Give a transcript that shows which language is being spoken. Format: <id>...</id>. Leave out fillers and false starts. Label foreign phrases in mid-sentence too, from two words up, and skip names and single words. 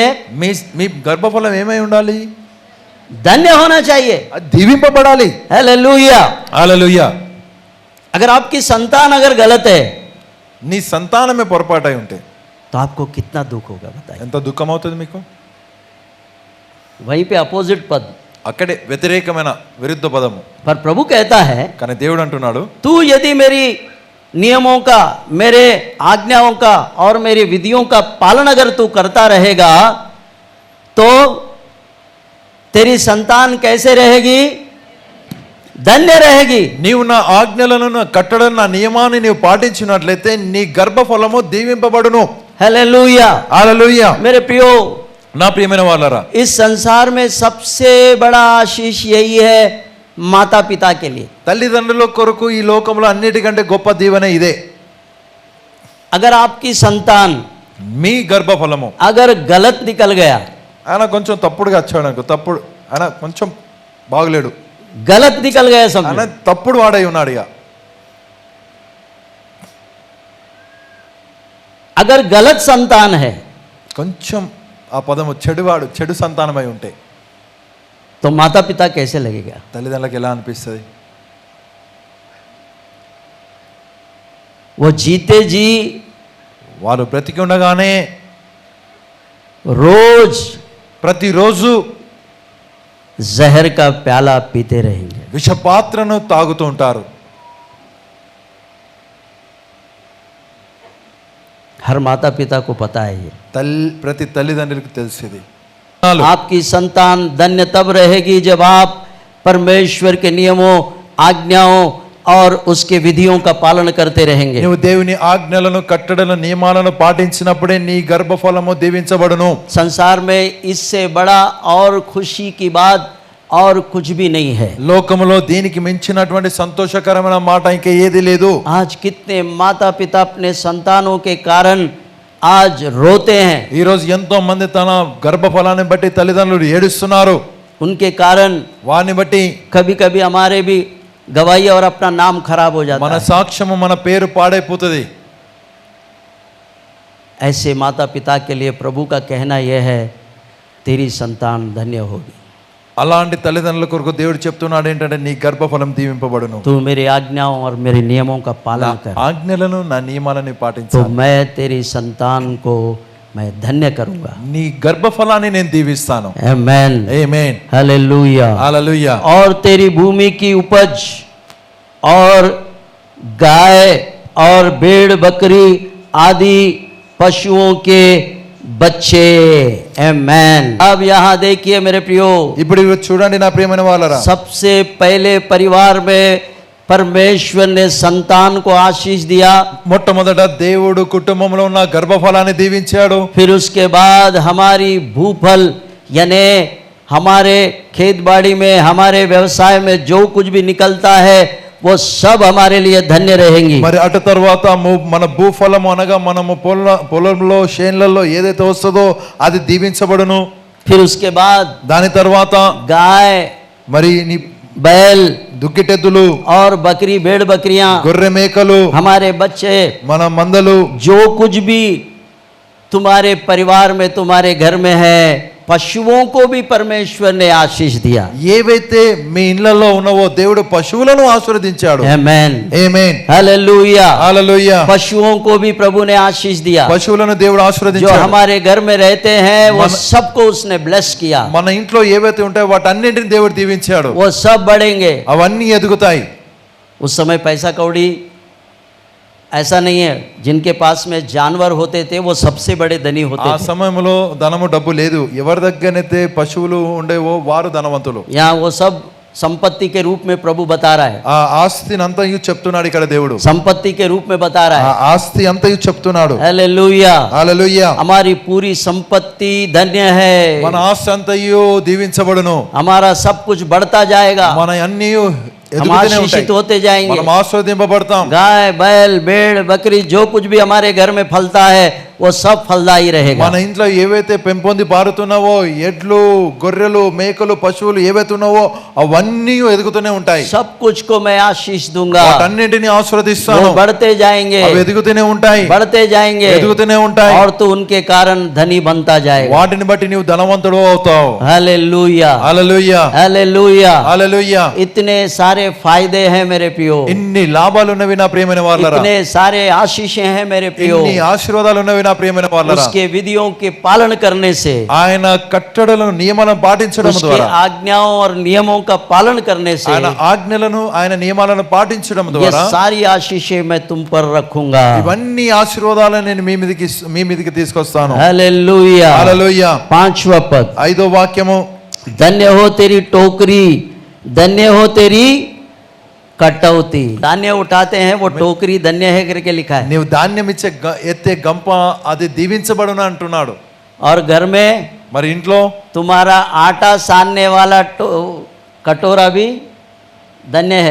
<te>మీ మీ గర్భఫలం ఏమై ఉండాలి?</te> <hi>धन्य होना चाहिए।</hi> <te>అది దీవింపబడాలి.</te> <hi>हालेलुया।</hi> <te>హల్లెలూయా.</te> <hi>अगर आपकी संतान अगर गलत है</hi> <te>నీ సంతానమే పొరపాటై ఉంటే</te> <hi>तो आपको कितना दुख होगा बताइए।</hi> <te>ఎంత దుఃఖం అవుతుంది మీకు?</te> <hi>वहीं पे अपोजिट पद,</hi> <te>అక్కడే వ్యతిరేకమైన విరుద్ధ పదము.</te> <hi>पर प्रभु कहता है</hi> <te>కానీ దేవుడు అంటున్నాడు,</te> <hi>तू यदि मेरी नियमों का, मेरे आज्ञाओं का और मेरी विधियों का पालन अगर तू करता रहेगा तो तेरी संतान कैसे रहेगी? धन्य रहेगी।</hi> <te>నీవు నా ఆజ్ఞలను నా కట్టడను నా నియమాన్ని నీవు పాటించినట్లయితే నీ గర్భఫలము దీవింపబడును.</te> <hi>हालेलुया।</hi> <te>హల్లెలూయా.</te> <hi>मेरे प्रियो,</hi> <te>నా ప్రియమైన వాళ్ళరా,</te> <hi>इस संसार में सबसे बड़ा आशीष यही है माता पिता के लिए।</hi> <te>తల్లిదండ్రుల కొరకు ఈ లోకంలో అన్నిటికంటే గొప్ప దీవెన ఇదే.</te> <hi>अगर आपकी संतान</hi> <te>మీ గర్భఫలము</te> <hi>अगर गलत निकल गया,</hi> <te>ఆయన కొంచెం తప్పుడుగా వచ్చాడు అనుకో, తప్పుడు ఆయన కొంచెం బాగులేడు,</te> <hi>गलत निकल गया</hi> <te>ఆయన</te> <hi>समझो,</hi> <te>తప్పుడు వాడై ఉన్నాడు. ఇక</te> <hi>अगर गलत संतान है</hi> <te>కొంచెం ఆ పదము చెడువాడు, చెడు సంతానమై ఉంటే</te> <hi>तो माता पिता कैसे लगेगा?</hi> <te>తల్లిదండ్రులకు ఎలా అనిపిస్తుంది?</te> <hi>वो जीते जी</hi> <te>వారు బ్రతికి ఉండగానే</te> <hi>रोज</hi> <te>ప్రతిరోజు</te> <hi>जहर का प्याला पीते रहेंगे।</hi> <te>విషపాత్రను తాగుతూ ఉంటారు.</te> <hi>हर माता पिता को पता है ये।</hi> <te>ప్రతి తల్లిదండ్రులకు తెలిసేది.</te> <hi>आपकी संतान धन्य तब रहेगी जब आप परमेश्वर के नियमों, आज्ञाओं और उसके विधियों का पालन करते रहेंगे।</hi> <te>నువ్వు దేవుని ఆజ్ఞలను కట్టడలను నియమాలను పాటించినప్పుడే నీ గర్భఫలము దీవించబడును.</te> <hi>संसार में इससे बड़ा और खुशी की बात और कुछ भी नहीं है।</hi> <te>లోకములో దీనికి మించినటువంటి సంతోషకరమైన మాట ఇంకా ఏది లేదు.</te> <hi>आज कितने माता पिता अपने संतानों के कारण आज रोते हैं,</hi> <te>ఈ రోజు ఎంతో మంది తన గర్భఫలాన్ని బట్టి తల్లిదండ్రులు ఏడుస్తున్నారు.</te> <hi>उनके कारण</hi> <te>వారిని బట్టి</te> <hi>कभी कभी हमारे भी गवाही और अपना नाम खराब हो जाता</hi> <te>మన</te> <hi>है।</hi> <te>సాక్ష్యము మన పేరు పాడైపోతుంది.</te> <hi>ऐसे माता पिता के लिए प्रभु का कहना यह है, तेरी संतान धन्य होगी।</hi> <te>అలాంటి తల్లిదండ్రుల కొరకు దేవుడు చెప్తున్నాడు ఏంటంటే నీ గర్భఫలం దీవింపబడును.</te> <hi>तू मेरे आज्ञाओं और मेरे नियमों का पालन कर,</hi> <te>ఆజ్ఞలను నా నియమాలను</te> <hi>तो</hi> <te>పాటించాలి.</te> <hi>मैं तेरी संतान को मैं धन्य करूंगा।</hi> <te>నీ గర్భఫలాన్ని నేను దీవిస్తాను.</te> <hi>आमेन,</hi> <te>ఆమేన్,</te> <hi>हालेलुया।</hi> <te>హల్లెలూయా.</te> <hi>और तेरी भूमि की उपज और गाय और भेड़ बकरी आदि पशुओं के बच्चे। आमेन। अब यहाँ देखिए मेरे प्रियो,</hi> <te>ఇప్పుడు ఇవి చూడండి నా ప్రియమైన వాళ్ళరా,</te> <hi>सबसे पहले परिवार में परमेश्वर ने संतान को आशीष दिया,</hi> <te>మొట్టమొదట దేవుడు కుటుంబంలో ఉన్న గర్భఫలాన్ని దీవించాడు.</te> <hi>फिर उसके बाद हमारी भूफल यानी हमारे खेत बाड़ी में हमारे व्यवसाय में जो कुछ भी निकलता है वो सब हमारे लिए धन्य रहेंगी।</hi> <te>మరి అటు తర్వాత మన భూఫలము అనగా మనము పొలంలో చేన్లలో ఏదైతే వస్తుందో అది దీవించబడును.</te> <hi>फिर उसके बाद</hi> <te>దాని తర్వాత</te> <hi>गाय,</hi> <te>మరి నీ</te> <hi>बैल</hi> <te>దుక్కిటెద్దులు,</te> <hi>और बकरी भेड़ बकरियां,</hi> <te>గొర్రె మేకలు,</te> <hi>हमारे बच्चे,</hi> <te>మన మందలు,</te> <hi>जो कुछ भी तुम्हारे परिवार में तुम्हारे घर में है, పశువుं को भी परमेश्वर ने आशीष दिया।</hi> <te>ఏవైతే మీ ఇళ్ళల్లో ఉన్నవో దేవుడు పశువులను ఆశీర్వదించాడు.</te> <hi>आमेन,</hi> <te>ఆమేన్,</te> <hi>हालेलुया।</hi> <te>హల్లెలూయా.</te> <hi>पशुओं को भी प्रभु ने आशीष दिया।</hi> <te>పశువులను దేవుడు</te> <hi>जो</hi> <te>ఆశీర్వదించాడు.</te> <hi>हमारे घर में रहते हैं वो सबको उसने ब्लेस किया।</hi> <te>మన ఇంట్లో ఏవైతే ఉంటాయో వాటన్నింటిని దేవుడు దీవించాడు.</te> <hi>वो सब बढ़ेंगे।</hi> <te>అవన్నీ ఎదుగుతాయి.</te> <hi>उस समय पैसा कौड़ी ऐसा नहीं है, जिनके पास में जानवर होते थे वो सबसे बड़े धनी</hi> <te>ఆ</te> <hi>होते थे।</hi> <te>సమయంలో ధనము డబ్బు లేదు. ఎవరి దగ్గరైతే పశువులు ఉండేవో వారు ధనవంతులు.</te> <hi>यहाँ वो सब संपत्ति के रूप में प्रभु बता रहा है,</hi> <te>ఆ ఆస్తిని అంతయు చెప్తున్నాడు ఇక్కడ దేవుడు.</te> <hi>संपत्ति के रूप में बता रहा</hi> <te>ఆ</te> <hi>है।</hi> <te>ఆస్తి అంతయు చెప్తున్నాడు.</te> <hi>हालेलुया।</hi> <te>హల్లెలూయా.</te> <hi>हमारी पूरी संपत्ति धन्य है,</hi> <te>మన ఆస్తి అంతయు దీవించబడును.</te> <hi>हमारा सब कुछ बढ़ता जाएगा,</hi> <te>మన అన్ని</te> <hi>हम</hi> <te>ఎదుగుతూనే ఉంటాయి.</te> <hi>आशीषित होते जाएंगे।</hi> <te>మనం ఆశీర్వదింపబడతాం.</te> <hi>गाय बैल भेड़ बकरी जो कुछ भी हमारे घर में फलता है वो सब फलदायी रहेगा।</hi> <te>మన ఇంట్లో ఏవైతే పెంపొంది పారుతున్నావో ఎడ్లు గొర్రెలు మేకలు పశువులు ఏవైతే ఉన్నావో అవన్నీ ఎదుగుతూనే ఉంటాయి.</te> <hi>सब कुछ को मैं आशीष दूंगा,</hi> <te>వాటన్నిటిని ఆశీర్వదిస్తాను.</te> <hi>वो बढ़ते जाएंगे,</hi> <te>అవి ఎదుగుతూనే ఉంటాయి,</te> <hi>बढ़ते जाएंगे,</hi> <te>ఎదుగుతూనే ఉంటాయి.</te> <hi>और तो उनके कारण धनी बनता जाएगा।</hi> <te>వాటిని బట్టి నీవు ధనవంతుడు అవుతావు.</te> <hi>हालेलुया,</hi> <te>హల్లెలూయా,</te> <hi>हालेलुया।</hi> <te>హల్లెలూయా.</te> <hi>इतने सारे फायदे हैं मेरे प्रियो,</hi> <te>ఇన్ని లాభాలు ఉన్నవి నా ప్రియమైన వాళ్ళరా,</te> <hi>इतने सारे आशीषें हैं मेरे प्रियो।</hi> <te>ఇన్ని ఆశీర్వాదాలు ఉన్నవి నా ప్రియమైన వాళ్ళరా.</te> <hi>उसके विधियों के पालन करने से,</hi> <te>ఆయన కట్టడలను నియమాలను పాటించడం</te> <hi>उसके</hi> <te>ద్వారా,</te> <hi>आज्ञाओं और नियमों का पालन करने से</hi> <te>ఆయన ఆజ్ఞలను ఆయన నియమాలను పాటించడం</te> <hi>ये</hi> <te>ద్వారా</te> <hi>सारी आशीषें मैं तुम पर रखूंगा।</hi> <te>ఇవన్నీ ఆశీర్వాదాలను నేను మీ మీదకి తీసుకొస్తాను.</te> <hi>हालेलुया।</hi> <te>హల్లెలూయా.</te> <hi>5वां पद,</hi> <te>5వ వాక్యము,</te> <hi>धन्य हो तेरी टोकरी, धन्य हो तेरी कटौती। धान्य उठाते हैं वो टोकरी धन्य है करके लिखा है।</hi> <te>నీవు ధాన్యం ఇచ్చే ఎత్తే గంప అది దీవించబడును అంటున్నాడు.</te> <hi>और घर में</hi> <te>మరి ఇంట్లో</te> <hi>तुम्हारा आटा सानने वाला कटोरा भी धन्य है।</hi>